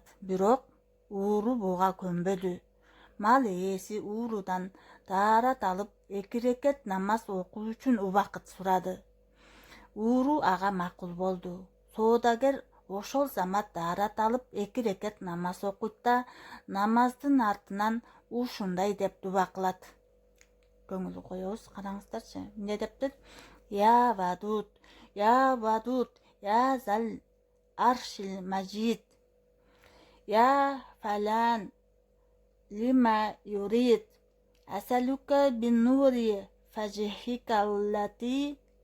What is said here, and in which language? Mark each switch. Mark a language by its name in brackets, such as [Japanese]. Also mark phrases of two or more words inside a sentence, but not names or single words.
[Kyrgyz] Бирок ууру буга көнбөдү. Мал ээси уурудан даарат алып 2 рекет намаз окуу үчүн убакыт сурады. Ууру ага макул болду. Соодагер ошол замат даарат алып 2 рекет намаз окуйт да намаздын артынан ушундай деп дуба кылат. Көңүл коебуз, караңыздарчы. Эмне дептир? [Arabic] يا ودود يا ودود يا ذا العرش المجيد يا فعال لما يريد أسألك بنور وجهك الذي